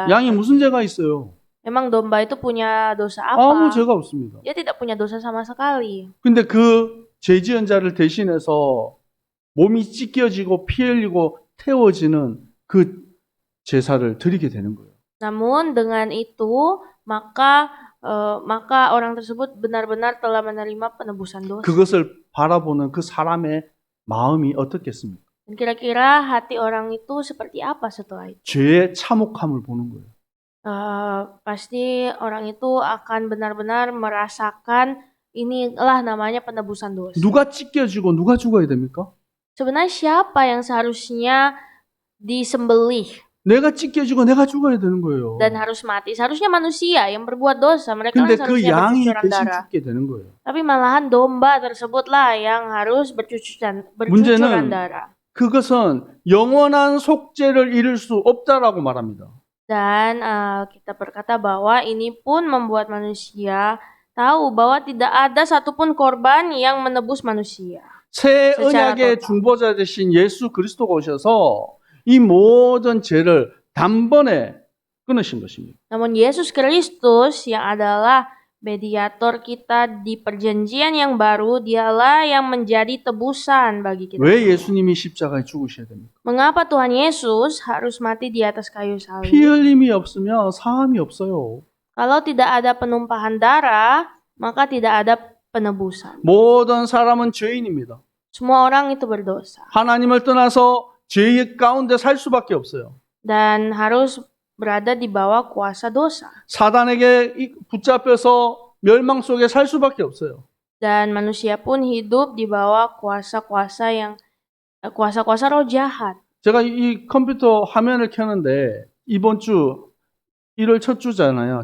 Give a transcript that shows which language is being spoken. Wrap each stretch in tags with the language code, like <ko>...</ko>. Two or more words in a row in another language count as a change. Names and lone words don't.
<ko>양이 무슨 죄가 있어요?</ko> <id>Memang domba itu punya dosa</id> <ko>아무</ko> <id>apa?</id> <ko>죄가 없습니다.</ko> <id>Dia tidak punya dosa sama sekali.</id> <ko>근데 그 죄 지은 자를 대신해서 몸이 찢겨지고 피 흘리고 태워지는 그 제사를 드리게 되는 거예요.</ko> <id>Namun dengan itu maka orang tersebut benar-benar telah menerima penebusan dosa.</id> <ko>그것을 바라보는 그 사람의 마음이 어떻겠습니까?</ko> <id>Dan kira-kira hati orang itu seperti apa setelah itu?</id> <ko>죄의 참혹함을 보는 거예요.</ko> <id>Pasti orang itu akan benar-benar merasakan inilah namanya penebusan dosa.</id> <ko>누가 찢겨지고 누가 죽어야 됩니까?</ko> <id>Sebenarnya siapa yang seharusnya disembelih</id> <ko>내가 찢겨지고 내가 죽어야 되는 거예요.</ko> <id>dan harus mati? Seharusnya manusia yang berbuat dosa. Mereka</id> <ko>근데</ko> <id>kan</id> <ko>그</ko> <id>seharusnya</id> <ko>양이</ko> <id>bercucuran</id> <ko>대신</ko> <id>darah.</id> <ko>죽게 되는 거예요.</ko> <id>Tapi malahan domba tersebutlah yang harus bercucuran</id> <ko>문제는</ko> <id>darah.</id> <ko>그것은 영원한 속죄를 이룰 수 없다라고 말합니다.</ko> <id>Dan kita berkata bahwa ini pun membuat manusia tahu bahwa tidak ada satupun korban yang menebus manusia.</id> <ko>새 세차라 언약의 떴다. 중보자 되신 예수 그리스도가 오셔서 이 모든 죄를 단번에 끊으신 것입니다.</ko> <id>Namun Yesus Kristus yang adalah mediator kita di perjanjian yang baru, dialah yang menjadi tebusan bagi kita.</id> <ko>왜 예수님이 십자가에 죽으셔야 됩니까?</ko> <id>Mengapa Tuhan Yesus harus mati di atas kayu</id> <ko>피</ko> <id>salib?</id> <ko>흘림이 없으면 사함이 없어요.</ko> <id>Kalau tidak ada penumpahan darah, maka tidak ada penebusan.</id> <ko>모든 사람은 죄인입니다.</ko> <id>Semua orang itu berdosa</id> <ko>하나님을 떠나서 죄 가운데 살 수밖에 없어요.</ko> <id>dan harus berada di bawah kuasa dosa.</id> <ko>사단에게 붙잡혀서 멸망 속에 살 수밖에 없어요.</ko> <id>Dan manusia pun hidup di bawah kuasa-kuasa yang kuasa-kuasa roh jahat.</id> <ko>제가 이 컴퓨터 화면을 켜는데 이번 주 1월 첫 주잖아요.</ko>